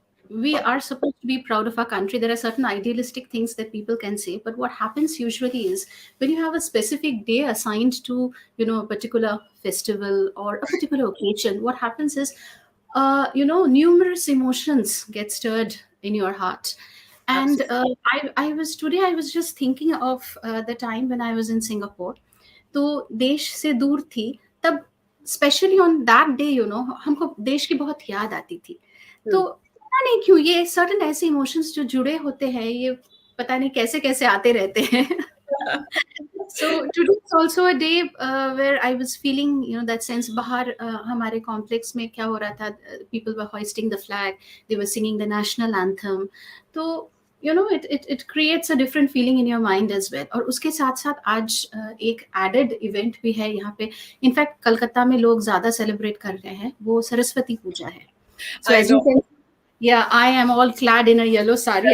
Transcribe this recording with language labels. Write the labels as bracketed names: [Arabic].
[English] We are supposed to be proud of our country. There are certain idealistic things that people can say, but what happens usually is when you have a specific day assigned to, a particular festival or a particular occasion, what happens is, numerous emotions get stirred in your heart. And I was just thinking of the time when I was in Singapore. [Hindi] तो देश से दूर थी तब, [English] specially on that day [Hindi] हमको देश की बहुत याद आती थी. तो पता नहीं क्यों ये सर्टेन ऐसे इमोशंस जो जुड़े होते हैं, ये पता नहीं कैसे कैसे आते रहते हैं. [English] So today is also a day where I was feeling, that sense. [Hindi] बाहर हमारे कॉम्प्लेक्स में क्या हो रहा था, [English] people were hoisting the flag, they were singing the national anthem. तो it creates a different feeling in your mind as well. [Hindi] और उसके साथ साथ आज एक added event भी है यहाँ पे. इनफैक्ट कलकत्ता में लोग ज्यादा सेलिब्रेट कर रहे हैं, वो सरस्वती पूजा है. [English] So as you can, yeah, I am all clad in a yellow sari.